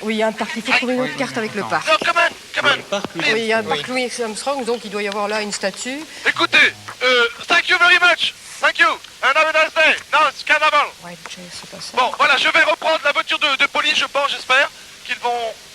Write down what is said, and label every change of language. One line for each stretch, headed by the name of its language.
French: Oui, il y a un parc, il faut trouver une autre carte avec le parc.
English: No, come on.
French: Oui, il y a un parc Louis Armstrong, donc il doit y avoir là une statue. Écoutez,
English: thank you very much. Thank you. And have a nice day. Now it's carnival.
French: Ouais, c'est pas ça. Bon, voilà, je vais reprendre la voiture de police, je pense, j'espère qu'ils vont...